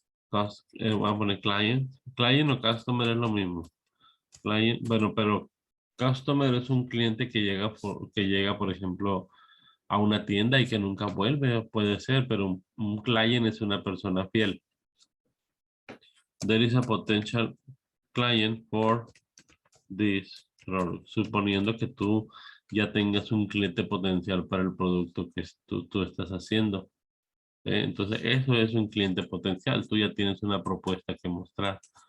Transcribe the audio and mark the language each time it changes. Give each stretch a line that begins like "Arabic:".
Spanish: Voy a poner client. Client o customer es lo mismo. Client, bueno, pero customer es un cliente que llega, por ejemplo, a una tienda y que nunca vuelve, puede ser, pero un client es una persona fiel.
English: There is a potential client for this product.
Spanish: Suponiendo que tú ya tengas un cliente potencial para el producto que tú estás haciendo. Entonces, eso es un cliente potencial. Tú ya tienes una propuesta que mostrar.